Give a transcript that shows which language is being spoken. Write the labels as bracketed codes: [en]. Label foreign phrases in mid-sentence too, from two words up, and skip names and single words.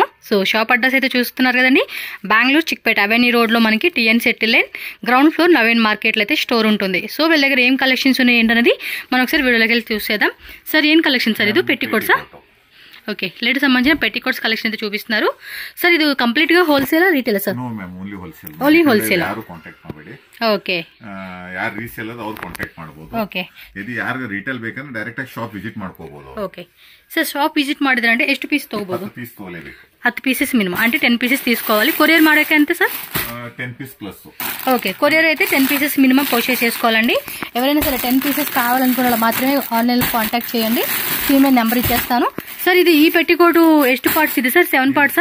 [te] సో షాప్ అడ్రస్ అయితే చూస్తున్నారు కదండి, బెంగళూరు చిక్పేట అవెన్యూ రోడ్లో మనకి టీఎన్ సెటిల్ లైన్ గ్రౌండ్ ఫ్లోర్ నవీన్ మార్కెట్లో అయితే స్టోర్ ఉంటుంది. సో వీళ్ళ దగ్గర ఏం కలెక్షన్స్ ఉన్నాయి ఏంటనేది మనం ఒకసారి వీడియోలోకి వెళ్ళి చూసేద్దాం. సార్ ఏం కలెక్షన్ సార్? ఇది పెట్టికోట్సా? ఓకే, లేడీస్ సంబంధించిన పెట్టికోట్స్ కలెక్షన్ అయితే చూపిస్తున్నారు. సార్ ఇది కంప్లీట్ గా హోల్సేలా రీటైల్ సార్? [kn] ಓನ್ಲಿ ಹೋಲ್ಸೇಲ್. ಓಕೆ, ಯಾರು ರೀಸೇಲರ್ ಅವ್ರು ಕಾಂಟ್ಯಾಕ್ಟ್ ಮಾಡಬಹುದು. ಓಕೆ, ಇದು ಯಾರು ರಿಟೇಲ್ ಬೇಕಂದ್ರೆ ಡೈರೆಕ್ಟ್ ಆಗಿ ಶಾಪ್ ವಿಸಿಟ್ ಮಾಡ್ಕೋಬಹುದು. ಓಕೆ ಸರ್, ಶಾಪ್ ವಿಸಿಟ್ ಮಾಡಿದ್ರೆ ಅಂದ್ರೆ ಎಷ್ಟು ಪೀಸ್ ತಗೋಬಹುದು? 10 ಪೀಸ್ ತಗೊಳ್ಳೇಬೇಕು. [te] 10 పీసెస్ మినిమం, అంటే 10 పీసెస్ తీసుకోవాలి. కొరియర్ ಮಾಡೋಕೆ అంతే సార్? 10 పీస్ ప్లస్. ఓకే, కొరియర్ అయితే 10 పీసెస్ మినిమం పర్చేస్ చేసుకోవాలండి. ఎవరైనా సరే 10 పీసెస్ కావాలనుకున్న వాళ్ళు మాత్రమే ఆన్లైన్ కాంటాక్ట్ చేయండి. ఫీమేల్ నెంబర్ ఇచ్చేస్తాను. సార్ ఇది ఈ పెట్టికోటు ಎಷ್ಟು పార్ట్స్ ఇది సార్? 7 పార్ట్సా?